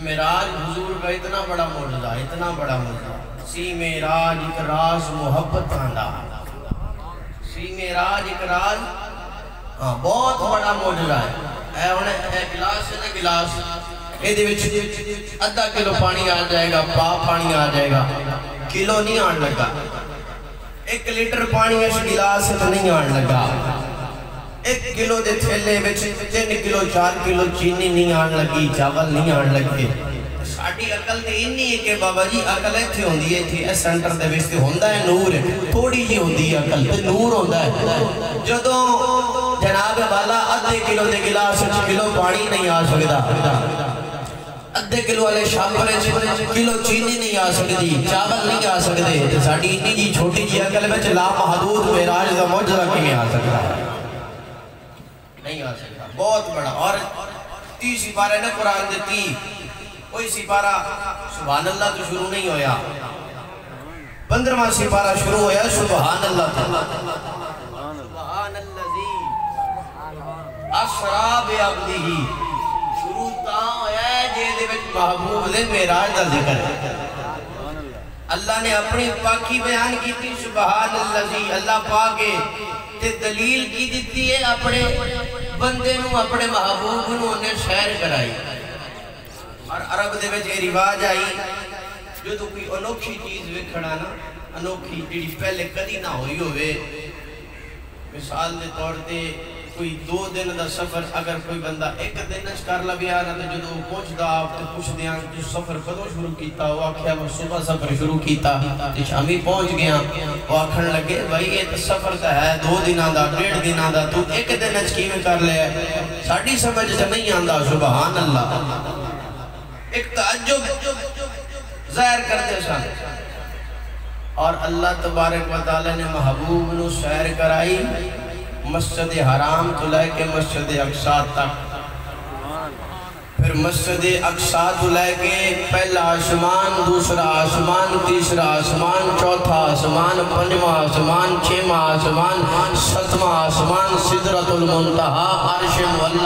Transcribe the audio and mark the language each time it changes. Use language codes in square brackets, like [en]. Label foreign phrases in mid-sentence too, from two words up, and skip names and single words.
[pa] معراج حضور کا اتنا بڑا معجزہ سی معراج ایک راز محبت آندا سی معراج ایک راز بہت بڑا معجزہ ہے اے گلاس ہے نا گلاس یہ وچ آدھا کلو پانی آ جائے گا پاپ پانی آ جائے گا کلو نہیں آن لگا 1 لیٹر پانی اس گلاس نہیں آن لگا 1 کلو دے تھیلے وچ 3 کلو 4 کلو چینی نہیں آن لگی چاول نہیں آن لگے ساڑی عقل تے انی ہے کہ بابا جی عقل ایتھے ہوندی ہے ایتھے اس سینٹر دے وچ تے ہوندا ہے نور تھوڑی جی ہوندی ہے عقل تے نور ہوندا ہے جدوں جناب والا آدھے کلو دے گلاس وچ کلو پانی نہیں آ سکدا آدھے کلو والے شاپر وچ کلو چینی نہیں آ سکدی چاول نہیں آ سکدے تے ساڈی انی جی چھوٹی جی عقل وچ لا محدود معراج دا معجزہ کیویں آ سکدا نہیں آ سکدا بہت بڑا اور 30 سپارے نے قرآن دے 30 کوئی سپارہ [ar] سبحان اللہ [pa] تو شروع نہیں ہویا 15واں سپارہ شروع ہویا [ar] سبحان اللہ سبحان اللذی اسرا بعبدہ [pa] شروع تاں ہویا ہے جیدے وچ محبوب دے معراج دا ذکر ہے [ur] اللہ نے اپنی پاکی بیان کی تھی [ar] سبحان اللذی [pa] اللہ پاکے تے دلیل کی دیتی ہے اپنے بندے نو اپنے محبوب نو انہیں شہر کرائی اور عرب دے وچ یہ رواج آئی جو تو کوئی انوکھی چیز وکھڑا نا انوکھی جڑی پہلے کدی نہ ہوئی ہوئے مثال دے طور تے کوئی 2 دن دا سفر اگر کوئی بندہ 1 دن کر لبیا نا تو جدو پہنچدا تے پوچھ دیاں جو سفر کدوں شروع کیتا وہ آکھیا میں صبح سفر شروع کیتا تے شامی پہنچ گیا وہ آکھن لگے بھائی یہ تو سفر تا ہے 2 دناں دا 1.5 دناں دا تو 1 دن وچ کیویں کر لیا ساڈی سمجھ تے نہیں آندا [ar] سبحان اللہ [ur] ایک تعجب ظاہر کرتے [pa] سن اور [ar] اللہ تبارک و تعالی [pa] نے محبوب نو سیر کرائی مسجد حرام تو لے کے مسجد اقصی تک پھر مسجد اقصی تو لے کے پہلا آسمان، دوسرا آسمان، تیسرا آسمان، چوتھا آسمان، پنجواں آسمان، چھواں آسمان، ستواں آسمان، سدرۃ المنتہا، عرش مولا۔